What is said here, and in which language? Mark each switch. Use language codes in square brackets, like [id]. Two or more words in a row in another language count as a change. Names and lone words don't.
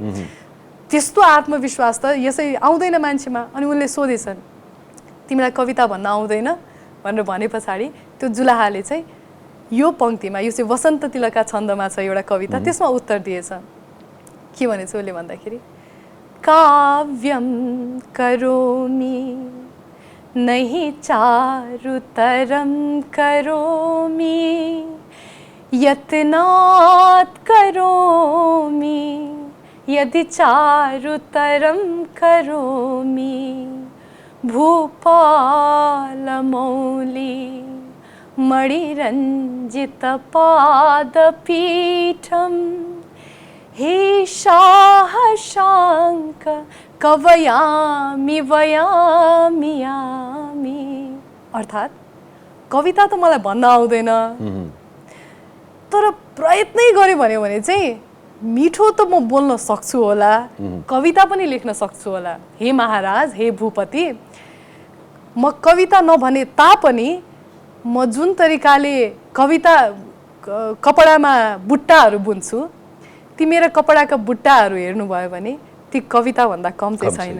[ne] त्यस्तो आत्मविश्वास त यसै आउँदैन मान्छेमा। अनि उनले सोधेछन्, तिमीलाई कविता भन्न आउँदैन भनेर भने पछाडि त्यो जुलाहाले चाहिँ यो पङ्क्तिमा, यो चाहिँ वसन्त तिलका छन्दमा छ एउटा कविता, त्यसमा उत्तर दिएछ। के भनेछ उसले भन्दाखेरि, [sa] काव्यम करोमि नहि चारुतरम करोमि यत्नात् करोमि यदि चारुतरम करोमि भूपालमौली मणिरञ्जितपादपीठं हे शाहशाङ्क कवयामि वयामि यामि। [ne] अर्थात् कविता त मलाई भन्न आउँदैन, तर प्रयत्नै गऱ्यो भने चाहिँ मिठो त म बोल्न सक्छु होला, कविता पनि लेख्न सक्छु होला। हे महाराज, हे भूपति, म कविता नभने तापनि म जुन तरिकाले कविता कपडामा बुट्टाहरू बुन्छु, ती मेरा कपडाका बुट्टाहरू हेर्नुभयो भने ती कविता भन्दा कम चाहिँ छैन।